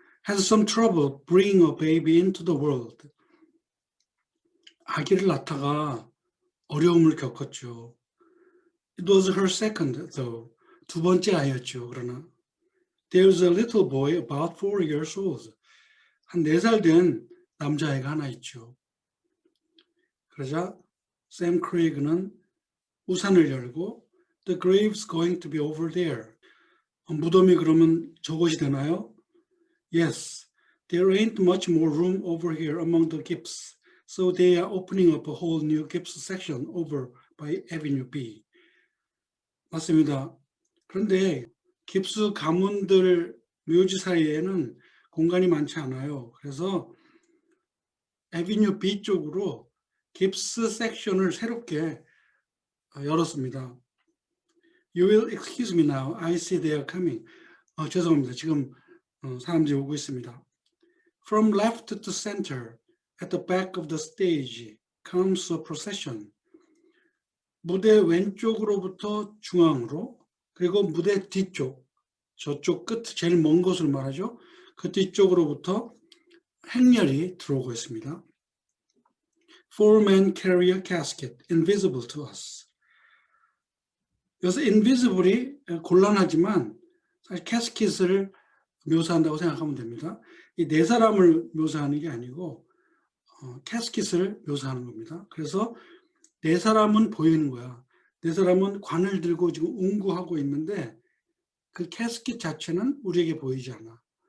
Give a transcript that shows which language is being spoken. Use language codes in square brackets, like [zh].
[en] Had some trouble bringing a baby into the world. [ko] 아기를 낳다가 어려움을 겪었죠. [en] It was her second, though. [ko] 두 번째 아이였죠. 그러나 [en] There was a little boy about 4 years old. [ko] 한 4살 된 남자아이가 하나 있죠. 그러자 샘 크레이그는 우산을 열고 [en] The grave's going to be over there. [ko] 무덤이 그러면 저곳이 되나요? [en] Yes, there ain't much more room over here among the gypsies, so they are opening up a whole new gypsy section over by Avenue B. [ko] 맞습니다. 그런데 깁스 가문들 묘지 사이에는 공간이 많지 않아요. 그래서 에비뉴 B 쪽으로 깁스 섹션을 새롭게 열었습니다. [en] You will excuse me now. I see they are coming. [ko] 죄송합니다. 지금 사람들이 오고 있습니다. [en] From left to center, at the back of the stage, comes a procession. [ko] 무대 왼쪽으로부터 중앙으로, 그리고 무대 뒤쪽, 저쪽 끝 제일 먼 곳을 말하죠. 그 뒤쪽으로부터 행렬이 들어오고 있습니다. [en] Four men carry a casket, invisible to us. [ko] 여기서 invisible이 곤란하지만 사실 캐스킷을 묘사한다고 생각하면 됩니다. 이 4사람을 묘사하는 게 아니고 캐스킷을 묘사하는 겁니다. 그래서 4사람은 보이는 거야. 4사람은 관을 들고 지금 운구하고 있는데 그 캐스킷 자체는 우리에게 보이지 않아.